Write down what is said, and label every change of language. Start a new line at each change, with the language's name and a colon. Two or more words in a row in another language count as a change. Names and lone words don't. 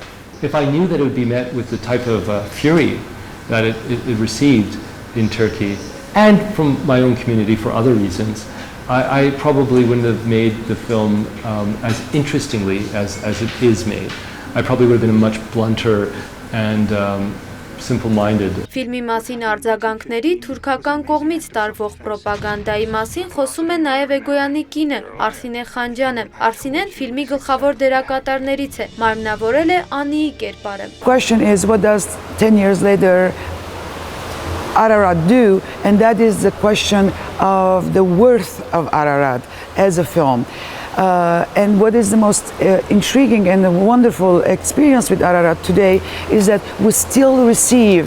English: If I knew that it would be met with the type of fury that it received in Turkey and from my own community for other reasons, I probably wouldn't have made the film as interestingly as it is made. I probably would have been much blunter and simple-minded.
Armenian: Ֆիլմի մասին արձագանքների թուրքական կողմից տարվող պրոպագանդայի մասին խոսում է նաև Էգոյանի կինը Արսինե Խանջյանը։ Արսինեն ֆիլմի գլխավոր դերակատարներից է, մարմնավորել է Անիի կերպարը։
English: Question is, what does 10 years later Ararat do? And that is the question of the worth of Ararat as a film. And what is the most intriguing and wonderful experience with Ararat today is that we still receive